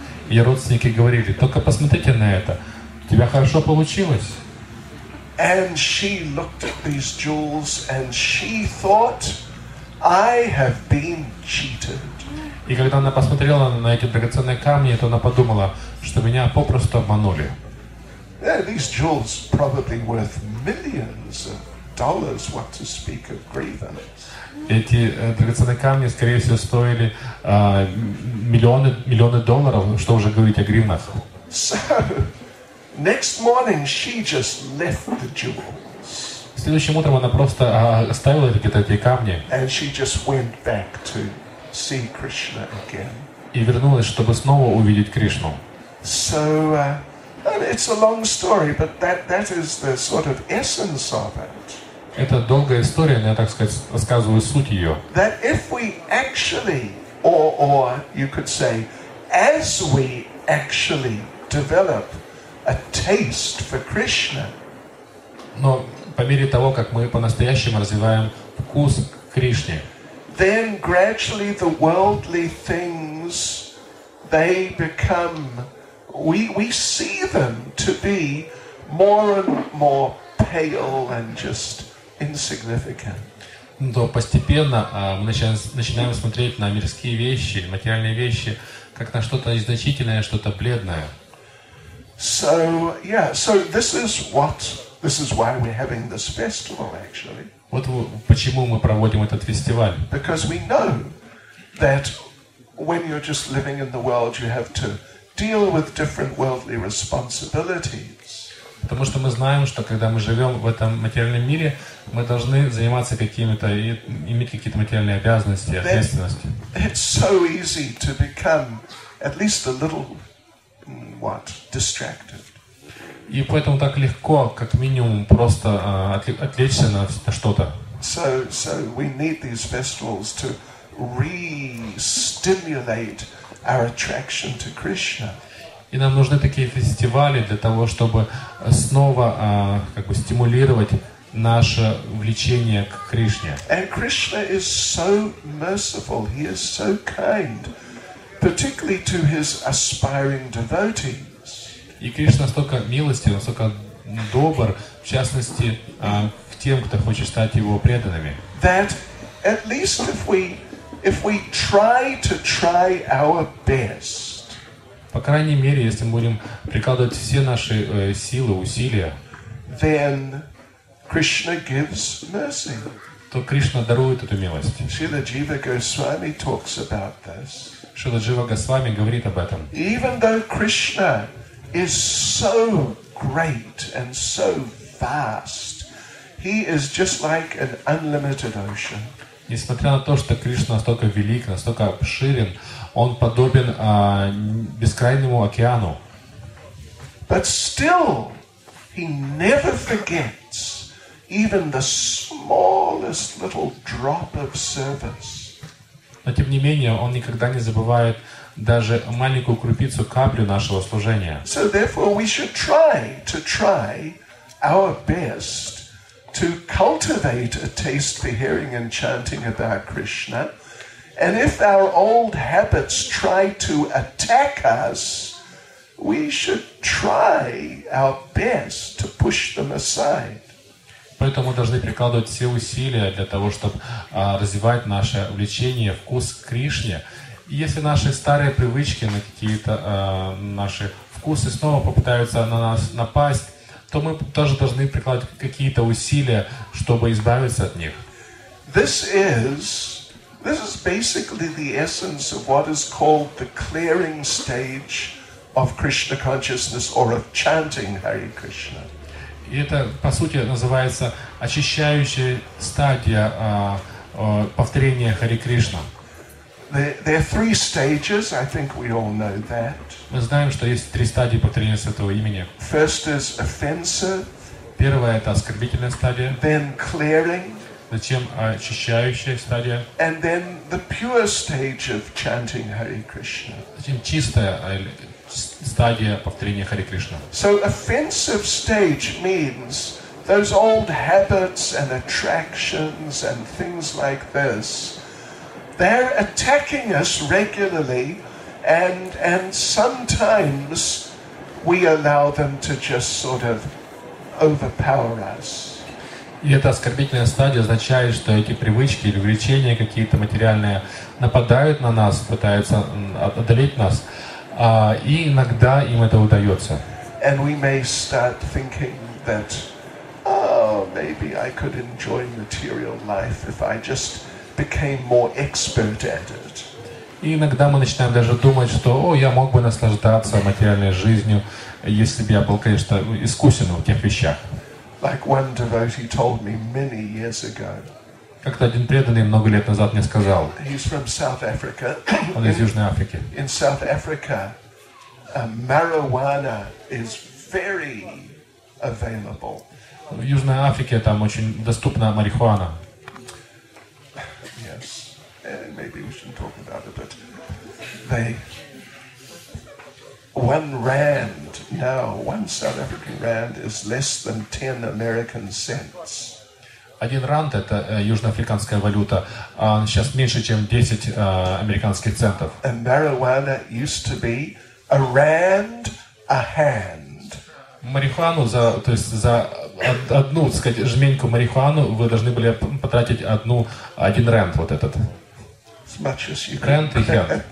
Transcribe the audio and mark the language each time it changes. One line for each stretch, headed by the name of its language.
Russian: Ее родственники говорили, только посмотрите на это, у тебя хорошо получилось.
English: And she looked at these jewels and she thought, I have been cheated.
Russian: И когда она посмотрела на эти драгоценные камни, то она подумала, что меня попросту обманули.
English: Yeah, these jewels probably worth millions of dollars, what to speak of grievance.
Russian: Эти драгоценные камни, скорее всего, стоили миллионы долларов, что уже говорить о гривнах.
English: So, next morning she just left the jewels.
Russian: Следующим утром она просто оставила эти камни.
English: And she just went back to see Krishna again.
Russian: И вернулась, чтобы снова увидеть Кришну.
English: So, it's a long story, but that is the sort of essence of it.
Russian: Это долгая история, но я, так сказать, рассказываю суть ее.
English: That if we actually, or you could say, as we actually develop a taste for Krishna,
Russian: Но по мере того, как мы по-настоящему развиваем вкус к Кришне,
English: then gradually the worldly things, they become, we see them to be more and more pale and just insignificant.
Russian: то постепенно мы начинаем смотреть на мирские вещи, материальные вещи, как на что-то незначительное, что-то бледное.
English: So this is why we're having this festival actually.
Russian: Вот почему мы проводим этот фестиваль.
English: Because we know that when you're just living in the world, you have to deal with different worldly responsibilities.
Russian: Потому что мы знаем, что когда мы живем в этом материальном мире, мы должны заниматься какими-то, иметь какие-то материальные обязанности, ответственности.
English: It's so easy to become at least a little, distracted.
Russian: И поэтому так легко, как минимум, просто отвлечься на что-то.
English: So we need these festivals to re-stimulate our attraction to Krishna.
Russian: И нам нужны такие фестивали для того, чтобы снова стимулировать наше влечение к Кришне.
English: And Krishna is so merciful, he is so kind, particularly to his aspiring devotees.
Russian: И Кришна настолько милостив, настолько добр, в частности, к тем, кто хочет стать его преданными.
English: That at least if we try our best,
Russian: по крайней мере, если мы будем прикладывать все наши силы, усилия,
English: then Krishna gives mercy.
Russian: То Кришна дарует эту милость.
English: Srila Jiva Goswami talks about this.
Russian: Шрила Джива Госвами говорит об этом.
English: Even though Krishna is so great and so vast, he is just like an unlimited ocean.
Russian: Несмотря на то, что Кришна настолько велик, настолько обширен, он подобен бескрайнему океану.
English: But still, he never forgets even the smallest little drop of service.
Russian: Но тем не менее, он никогда не забывает даже маленькую крупицу, каплю нашего служения.
English: So therefore, we should try our best to cultivate a taste for hearing and chanting about Krishna. And if our old habits try to attack us, we should try our best to push them aside.
Russian: Поэтому мы должны прикладывать все усилия для того, чтобы развивать наше влечение, вкус к Кришне. И если наши старые привычки, на какие-то наши вкусы снова попытаются на нас напасть, то мы тоже должны прикладывать какие-то усилия, чтобы избавиться от них.
English: This is basically the essence of what is called the clearing stage of Krishna consciousness or of chanting Hare Krishna.
Russian: И это, по сути, называется очищающая стадия повторения Харе Кришна.
English: There are three stages. I think we all know that.
Russian: Мы знаем, что есть 3 стадии повторения Святого имени.
English: First is offensive.
Russian: Первая — это оскорбительная стадия.
English: Then clearing.
Russian: Затем очищающая стадия.
English: And then the pure stage of chanting Hare Krishna.
Russian: Затем чистая стадия повторения Харе Кришна.
English: So offensive stage means those old habits and attractions and things like this. They're attacking us regularly, and sometimes we allow them to just sort of overpower us.
Russian: И эта оскорбительная стадия означает, что эти привычки или влечения какие-то материальные нападают на нас, пытаются одолеть нас, и иногда им это удается.
English: And we may start thinking that, oh, maybe I could enjoy material life if I just became more expert at it.
Russian: И иногда мы начинаем даже думать, что я мог бы наслаждаться материальной жизнью, если бы я был, конечно, искусен в тех вещах.
English: Like one devotee told me many years ago.
Russian: Как-то один преданный много лет назад мне сказал.
English: He's from South Africa.
Russian: Он из Южной Африки.
English: In South Africa, marijuana is very available.
Russian: В Южной Африке там очень доступна марихуана.
English: Yes, maybe we shouldn't talk about it, but one South African rand is less than 10 American cents.
Russian: 1 ранд — это южноафриканская валюта, а сейчас меньше, чем 10 американских центов.
English: And marijuana used to be a rand a hand.
Russian: Марихуану, то есть за одну, так сказать, жменьку марихуану вы должны были потратить 1 рэнд, вот этот.
English: Рэнд и хенд.